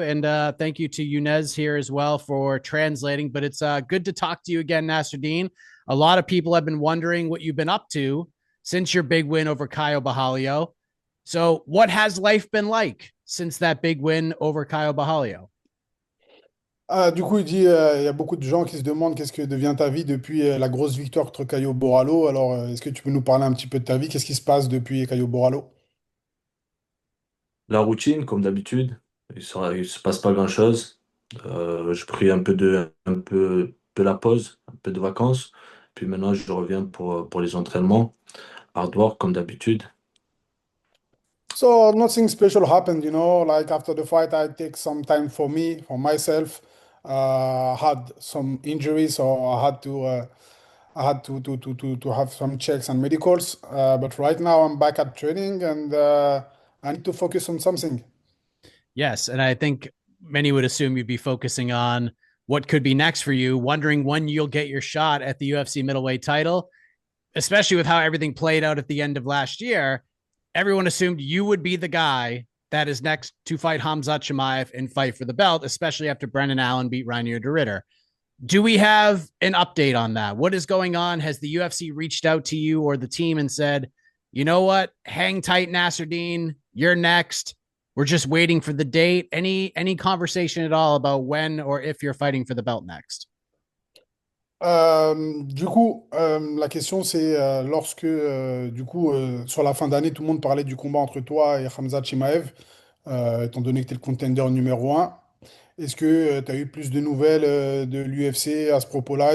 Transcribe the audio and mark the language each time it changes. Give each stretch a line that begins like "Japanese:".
English: And thank you to Yunez here as well for translating. But it's good to talk to you again, Nasruddin. A lot of people have been wondering what you've been up to since your big win over Caio Bajalio. So, what has life been like since that big win over Caio Bajalio?
French: Ah, du coup, il dit, il y a beaucoup de gens qui se demandent qu'est-ce que devient ta vie depuis la grosse victoire contre Caio Borralho. Alors, est-ce que tu peux nous parler un petit peu de ta vie? Qu'est-ce qui se passe depuis Caio Borralho? La routine, comme d'habitude, il se passe pas grand-chose. Je pris un peu de la pause, un peu de vacances. Puis maintenant, je reviens pour les entraînements.
English: Hard work,
French: comme d'habitude.
English: So, nothing special happened, like after the fight, I take some time for me, for myself. Had some injuries, so I had to have some checks and medicals. But right now, I'm back at training and I need to focus on something. Yes. And I think many would assume you'd be focusing on what could be next for you, wondering when you'll get your shot at the UFC middleweight title, especially with how everything played out at the end of last year. Everyone assumed you would be the guy that is next to fight Khamzat Chimaev and fight for the belt, especially after Brendan Allen beat Reinier de Ritter. Do we have an update on that? What is going on? Has the UFC reached out to you or the team and said, you know what, hang tight, Nasruddin, you're next. We're just waiting for the date. Any conversation at all about when or if you're fighting for the belt next?
French: Du coup, la question c'est lorsque, du coup, sur la fin d'année, tout le monde parlait du combat entre toi et Khamzat Chimaev, étant donné que tu es le contender numéro un. Est-ce que tu as eu plus de nouvelles de l'UFC à ce propos-là?